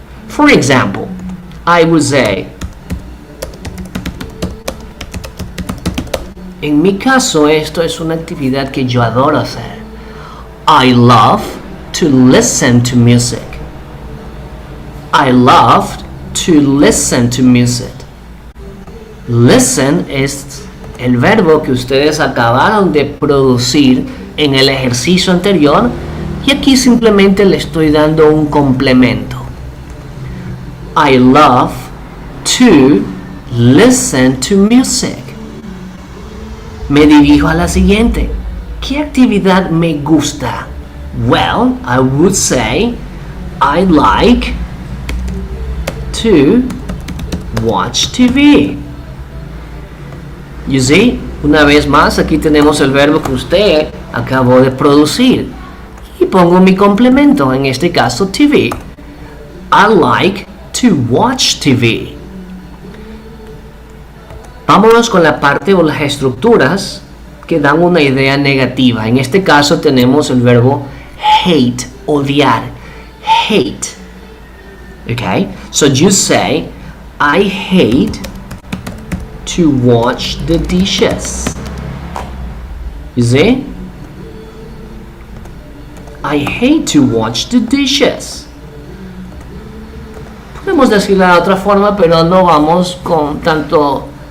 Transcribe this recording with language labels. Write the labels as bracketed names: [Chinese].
[English] For example, I would say, [Spanish] en mi caso, esto es una actividad que yo adoro hacer. [English] I love to listen to music. I love to listen to music. [Spanish] Listen es el verbo que ustedes acabaron de producir en el ejercicio anterior y aquí simplemente le estoy dando un complemento. [English] I love to listen to music. [Spanish] Me dirijo a la siguiente. ¿Qué actividad me gusta? [English] Well, I would say I like to watch TV. You see? [Spanish] Una vez más, aquí tenemos el verbo que usted acabó de producir. Y pongo mi complemento, en este caso TV. [English] I like to watch TV. [Spanish] Vámonos con la parte o las estructuras que dan una idea negativa. En este caso tenemos el verbo hate, odiar. [English] Hate. Okay? So you say, I hate to watch the dishes. You see? I hate to watch the dishes. [Spanish] Podemos decirlo de otra forma, pero no vamos con tanto...